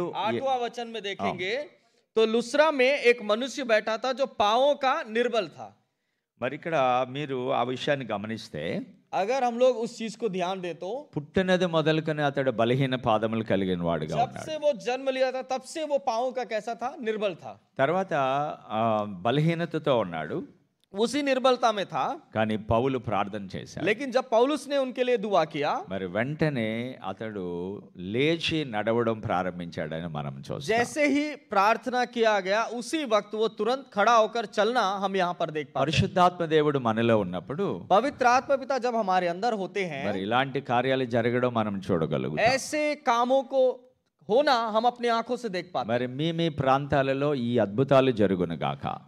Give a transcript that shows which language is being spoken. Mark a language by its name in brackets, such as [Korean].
[Hindi] 8वां वचन में देखेंगे तो लुस्रा में एक मनुष्य बैठा था जो पांवों का निर्बल था। [Telugu] మరి ఇక్కడ మీరు ఆ విషయాన్ని గమనిస్తే, [Hindi] अगर हम लोग उस चीज को ध्यान दे तो [Telugu] పుట్టినది మొదలుకొని అతడు బలహీన పాదములు కలిగిన వాడుగా [Hindi] जब [Telugu] ఉన్నాడు. [Hindi] से वो जन्म लिया था तब से वो पांवों का कैसा था, निर्बल था। [Telugu] తర్వాత బలహీనతతో ఉన్నాడు, [Hindi] उसी निर्बलता में था। [Telugu] కానీ పౌలు ప్రార్థన చేశాడు. [Hindi] लेकिन जब पौलुस ने उनके लिए दुआ किया, [Telugu] మరి వెంటనే అతడు లేచి నడవడం ప్రారంభించాడని మనం చూస్తాం. [Hindi] जैसे ही प्रार्थना किया गया उसी वक्त वो तुरंत खड़ा होकर चलना हम यहाँ पर देख पाते हैं। [Telugu] పరిశుద్ధాత్మ దేవుడు మనలో ఉన్నప్పుడు [Hindi] पवित्र आत्मा पिता जब हमारे अंदर होते हैं, [Telugu] మరి ఇలాంటి కార్యాలు జరగడం మనం చూడగలుగుతాం. [Hindi] ऐसे कामों को होना हम अपनी आंखों से देख पाते हैं। [Telugu] మరి మీ ప్రాంతాలలో ఈ అద్భుతాలు జరుగును గాక.